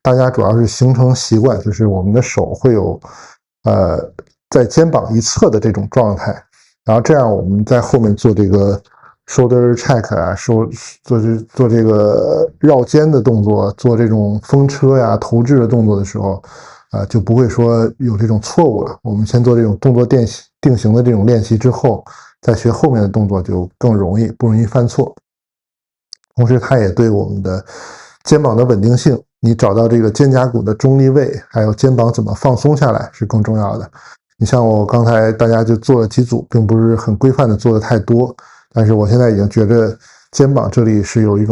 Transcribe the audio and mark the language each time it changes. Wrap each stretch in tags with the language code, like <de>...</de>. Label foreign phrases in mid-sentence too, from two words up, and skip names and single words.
<zh>大家主要是形成習慣，就是我們的手會有，在肩膀一側的這種狀態，然後這樣我們在後面做這個</zh> <en>shoulder check</en> <zh>啊，做這個繞肩的動作，做這種風車呀、投擲的動作的時候，就不會說有這種錯誤了。我們先做這種動作定型的這種練習之後，再學後面的動作就更容易，不容易犯錯。同時，它也對我們的肩膀的穩定性，你找到這個肩胛骨的中立位，還有肩膀怎麼放鬆下來是更重要的。你像我剛才大家就做了幾組，並不是很規範的做的太多，但是我現在已經覺得肩膀這裡是有一</zh>